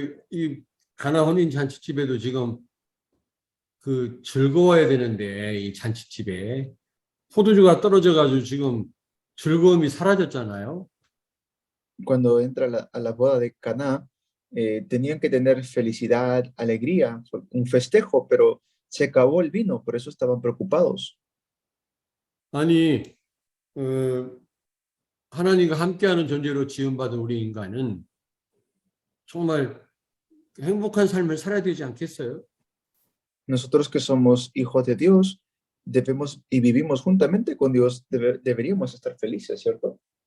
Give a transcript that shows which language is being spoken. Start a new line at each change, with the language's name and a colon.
Korean: 이 가나 혼인 잔치집에도 지금 즐거워야 되는데 이 잔치집에 포도주가 떨어져 가지고 지금 즐거움이 사라졌잖아요.
Spanish: Cuando entra a la boda de Caná, tenían que tener felicidad, alegría, un festejo, pero se acabó el vino, por eso estaban preocupados.
Korean: 아니 하나님과 함께하는 존재로 지음받은 우리 인간은 정말 행복한 삶을 살아야 되지 않겠어요?
Spanish: Nosotros que somos hijos de Dios, debemos y vivimos juntamente con Dios, deberíamos estar felices, ¿cierto?